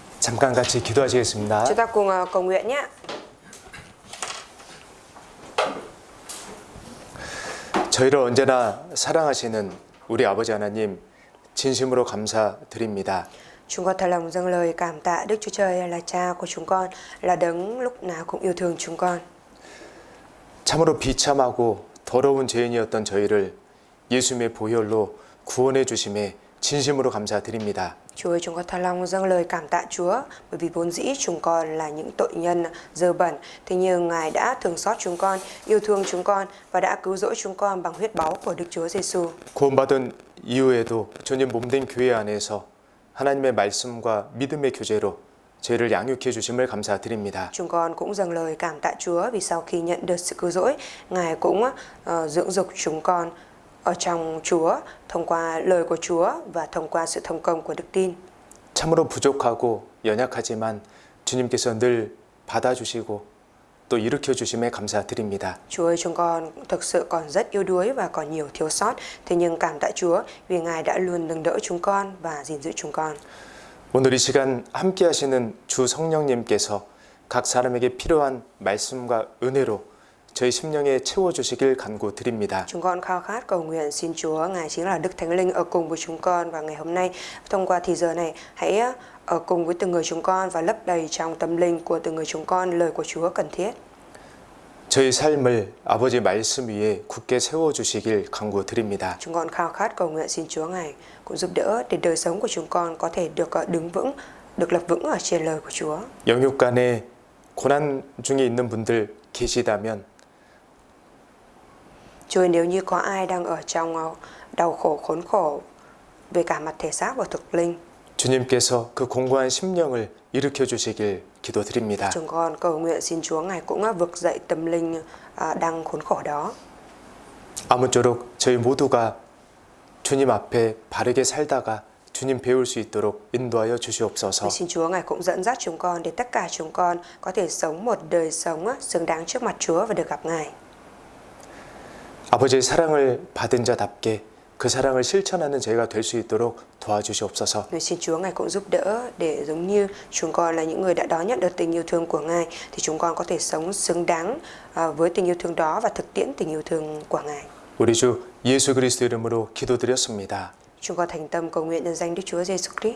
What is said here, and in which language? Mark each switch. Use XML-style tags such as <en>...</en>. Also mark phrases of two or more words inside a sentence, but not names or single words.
<ko>잠깐 같이 기도하시겠습니다.</ko> <vi>Chúng ta cùng cầu nguyện nhé.</vi> <ko>저희를 언제나 사랑하시는 우리 아버지 하나님 진심으로 감사드립니다.</ko> <vi>Chúng con thật lòng dâng lời cảm tạ Đức Chúa Trời là Cha của chúng con, là Đấng lúc nào cũng yêu thương chúng con.</vi> <ko>참으로 비참하고 더러운 죄인이었던 저희를 예수님의 보혈로 구원해 주심에 진심으로 감사드립니다.</ko> <vi>Chúa ơi, chúng con thật lòng dâng lời cảm tạ Chúa, bởi vì vốn dĩ chúng con là những tội nhân dơ bẩn, thế nhưng Ngài đã thương xót chúng con, yêu thương chúng con và đã cứu rỗi chúng con bằng huyết báu của Đức Chúa Giêsu.</vi> <ko>구원받은 이후에도 주님 몸된 교회 안에서 하나님의 말씀과 믿음의 교제로 죄를 양육해 주심을 감사드립니다.</ko> <vi>Chúng con cũng dâng lời cảm tạ Chúa vì sau khi nhận được sự cứu rỗi, Ngài cũng dưỡng dục chúng con ở trong Chúa thông qua lời của Chúa và thông qua sự thông công của đức tin.</vi> <ko>참으로 부족하고 연약하지만 주님께서 늘 받아주시고 또 일으켜 주심에 감사드립니다.</ko> <vi>Chúa ơi, chúng con thực sự còn rất yếu đuối và còn nhiều thiếu sót, thế nhưng cảm tạ Chúa vì Ngài đã luôn nâng đỡ chúng con và gìn giữ chúng con.</vi> <ko>오늘 이 시간 함께 하시는 주 성령님께서 각 사람에게 필요한 말씀과 은혜로 저희 심령에 채워주시길 간구드립니다.</ko> <vi>Chúng con khao khát cầu nguyện xin Chúa, Ngài chính là Đức Thánh Linh ở cùng với chúng con, và ngày hôm nay thông qua thì giờ này hãy ở cùng với từng người chúng con và lấp đầy trong tâm linh của từng người chúng con lời của Chúa cần thiết.</vi> <ko>저희 삶을 아버지 말씀 위에 굳게 세워주시길 간구드립니다.</ko> <vi>Chúng con khao khát cầu nguyện xin Chúa Ngài cũng giúp đỡ để đời sống của chúng con có thể được đứng vững, được lập vững ở trên lời của Chúa.</vi> <ko>영육간에 고난 중에 있는 분들 계시다면</ko> <vi>Chúa, nếu như có ai đang ở trong đau khổ, khốn khổ về cả mặt thể xác và thực linh,</vi> <ko>주님께서 그 공고한 심령을 일으켜 주시길 기도드립니다.</ko> <vi>chúng con cầu nguyện xin Chúa Ngài cũng vực dậy tâm linh đang khốn khổ đó.</vi> <ko>아무쪼록 저희 모두가 주님 앞에 바르게 살다가 주님 배울 수 있도록 인도하여 주시옵소서.</ko> <vi>Xin Chúa Ngài cũng dẫn dắt chúng con để tất cả chúng con có thể sống một đời sống xứng đáng trước mặt Chúa và được gặp Ngài.</vi> <ko>아버지의 사랑을 받은 자답게 그 사랑을 실천하는 저희가 될 수 있도록 도와주시옵소서.</ko> <vi>Xin Chúa Ngài cũng giúp đỡ để giống như chúng con là những người đã đón nhận được tình yêu thương của Ngài, thì chúng con có thể sống xứng đáng với tình yêu thương đó và thực tiễn tình yêu thương của Ngài.</vi> <ko>우리 주 예수 그리스도 이름으로 기도드렸습니다.</ko> <vi>Chúng con thành tâm cầu nguyện nhân danh Đức Chúa Giêsu Christ.</vi>